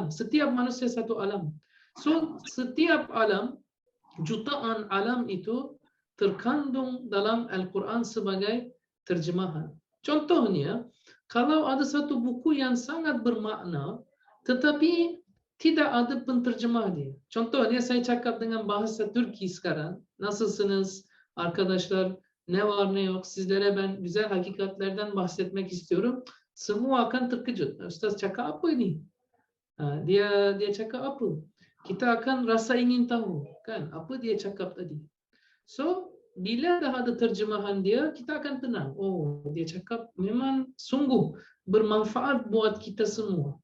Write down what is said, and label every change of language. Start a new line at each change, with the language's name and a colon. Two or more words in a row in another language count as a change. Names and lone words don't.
Malay: Setiap manusia satu alam. So setiap alam, jutaan alam itu terkandung dalam Al-Quran sebagai terjemahan. Contohnya, kalau ada satu buku yang sangat bermakna, tetapi tidak ada penterjemah dia. Contohnya saya cakap dengan bahasa Türkiye sekarang.
Turkish: Nasılsınız arkadaşlar? Ne var ne yok? Sizlere ben güzel hakikatlerden bahsetmek istiyorum.
Malay: Semua akan terkejut. Ustaz cakap apa ini? Dia cakap apa? Kita akan rasa ingin tahu, kan? Apa dia cakap tadi? So, bila dah ada terjemahan dia, kita akan tenang. Oh, dia cakap memang sungguh bermanfaat buat kita semua.